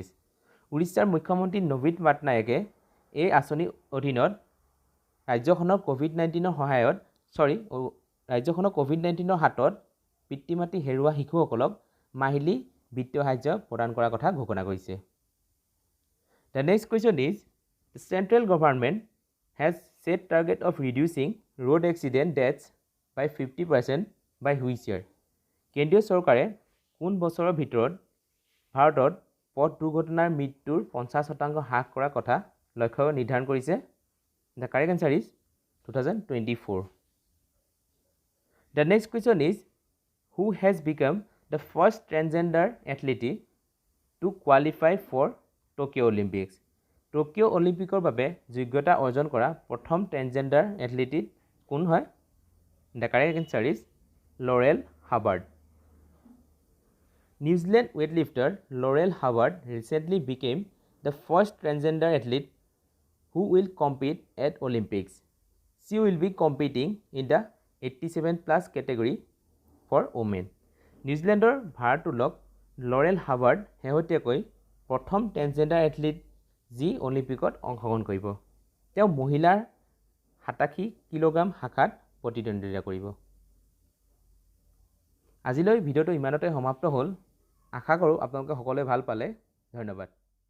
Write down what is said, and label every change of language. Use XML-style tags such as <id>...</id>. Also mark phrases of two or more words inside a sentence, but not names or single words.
<as>Orissar মুখ্যমন্ত্ৰী নবীন পাটনায়কে এই আঁচনিৰ অধীনত ৰাজ্যখনৰ COVID-19 সহায়ত ৰাজ্যখনৰ COVID-19 হাতত পিতৃ মাতৃ হেৰুওৱা শিশুসকলক মাহিলী বিত্তীয় সাহায্য প্ৰদান কৰাৰ কথা ঘোষণা কৰিছে।</as> <en>The next question is, the central government has set target of reducing road accident deaths by 50% by which year?</en> <as>কেন্দ্ৰীয় চৰকাৰে কোন বছৰৰ ভিতৰত ভাৰতত পথ দুৰ্ঘটনাৰ মৃত্যুৰ 50% হ্ৰাস কৰাৰ কথা লক্ষ্য নিৰ্ধাৰণ কৰিছে?</as> <en>The correct answer is 2024. The next question is, who has become the first transgender athlete to qualify for Tokyo Olympics?</en> <as>Tokyo Olympics বাবে যোগ্যতা অৰ্জন কৰা প্ৰথম ট্ৰেন্সজেন্ডাৰ এথলীট কোন হয়?</as> <en>The correct answer is Laurel Hubbard. New Zealand weightlifter Laurel Hubbard recently became the first transgender athlete who will compete at Olympics. She will be competing in the 87+ category for women.</en> <as>নিউজিলেণ্ডৰ ভাৰতোলক লৰেল হাবাৰ্ড শেহতীয়াকৈ প্ৰথম ট্ৰেন্সজেন্ডাৰ এথলীট যি অলিম্পিকত অংশগ্ৰহণ কৰিব। তেওঁ মহিলাৰ 87 কিলোগ্ৰাম শাখাত প্ৰতিদ্বন্দ্বিতা কৰিব। আজিলৈ ভিডিঅ'টো ইমানতে সমাপ্ত হ'ল। আশা কৰোঁ আপোনালোকে সকলোৱে ভাল পালে। ধন্যবাদ।</as>